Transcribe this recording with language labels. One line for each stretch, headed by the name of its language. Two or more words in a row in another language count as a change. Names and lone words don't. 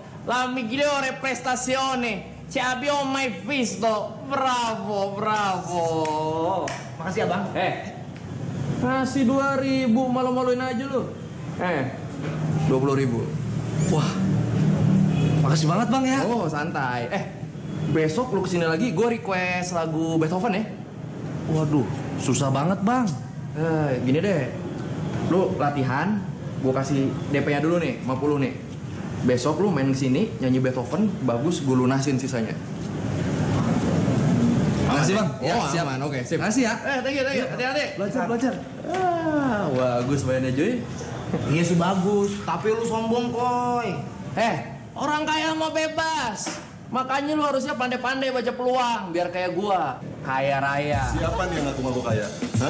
Italian: La migliore prestazione. Ci abbiamo mai visto. Bravo.
Indonesian: Makasih abang. Kasih 2.000, malu-maluin aja lu. 20.000. Wah, makasih banget bang ya. Oh santai. Besok lu kesini lagi, gue request lagu Beethoven ya. Waduh, susah banget bang. Gini deh, lu latihan, gue kasih DP-nya dulu nih, 50 nih. Besok lu main kesini, nyanyi Beethoven, bagus gue lunasin sisanya. Makasih bang. Ya, siap. Aman, oke, sip. Makasih ya.
English: Thank you,
Indonesian: hati-hati. Belajar. Bagus mainnya Joy. Iya sih bagus, tapi lu sombong koy. Orang kaya mau bebas. Makanya lu harusnya pandai-pandai baca peluang biar kayak gua, kaya raya. Siapa nih yang ngaku-ngaku kaya? Hah?